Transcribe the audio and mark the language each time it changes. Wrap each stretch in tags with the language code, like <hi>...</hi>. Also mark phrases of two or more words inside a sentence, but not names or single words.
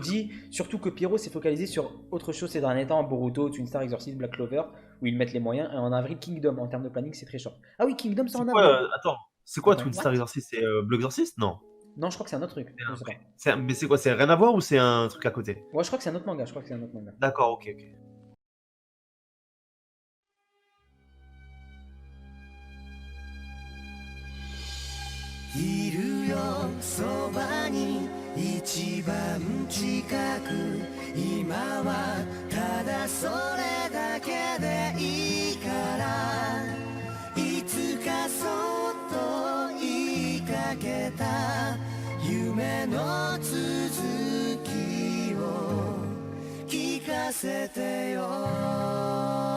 <fr>qui nous dit surtout que Pierrot s'est focalisé sur autre chose ces derniers temps, Boruto, Twin Star, Exorcist, Black Clover, où ils mettent les moyens. Et en avril, Kingdom, en termes de planning, c'est très short. Ah oui, Kingdom, c'est C'est en quoi, avril. attends, c'est quoi Attends, Twin what? Star Exorcist? C'est Blue Exorcist? Non. Non, je crois que c'est un autre truc. Je sais pas. Mais c'est quoi? C'est rien à voir ou c'est un truc à côté? Ouais, je crois que c'est un autre manga. Je crois que c'est un autre manga. D'accord, ok, ok.</fr> <ja>いるよそばに一番近く今はただそれだけでいいからいつかそっと言いかけた夢の続きを聞かせてよ</ja>